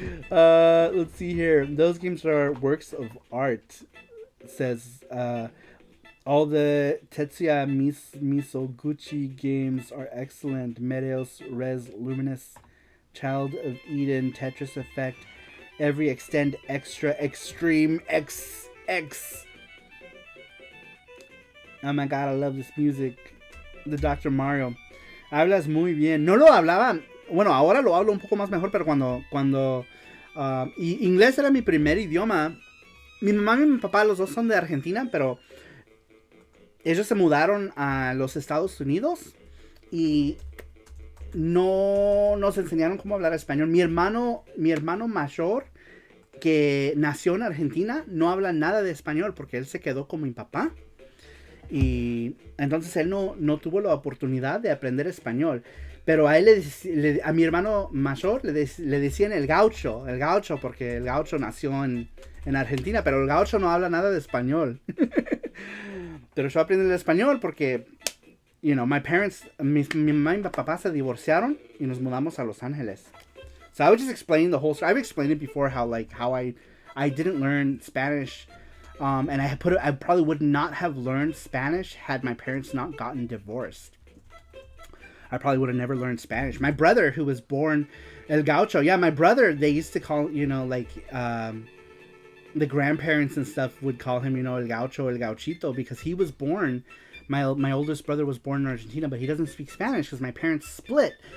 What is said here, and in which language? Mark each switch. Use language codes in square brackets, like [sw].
[en] Let's see here. Those games are works of art, says all the Tetsuya Misoguchi games are excellent. Meteos, Res, Luminous, Child of Eden, Tetris Effect, every Extend, Extra, Extreme, XX. Oh my god, I love this music. [es] The Dr. Mario. Hablas muy bien. No lo hablaba. Bueno, ahora lo hablo un poco más mejor, pero cuando inglés era mi primer idioma. Mi mamá y mi papá, los dos son de Argentina, pero ellos se mudaron a los Estados Unidos y no nos enseñaron cómo hablar español. Mi hermano mayor, que nació en Argentina, no habla nada de español porque él se quedó como mi papá. Y entonces él no tuvo la oportunidad de aprender español. Pero a él a mi hermano mayor le decían el gaucho, porque el gaucho nació en Argentina, pero el gaucho no habla nada de español. Pero yo aprendí el español porque, [en] you know, my parents, [es] mi mamá y mi papá se divorciaron y nos mudamos a Los Ángeles. [en] So I was just explaining the whole story. I've explained it before how I didn't learn Spanish And I probably would not have learned Spanish had my parents not gotten divorced. I probably would have never learned Spanish. My brother, who was born El Gaucho, yeah, my brother, they used to call, the grandparents and stuff would call him, El Gaucho, El Gauchito, because he was born, my oldest brother was born in Argentina, but he doesn't speak Spanish because my parents split.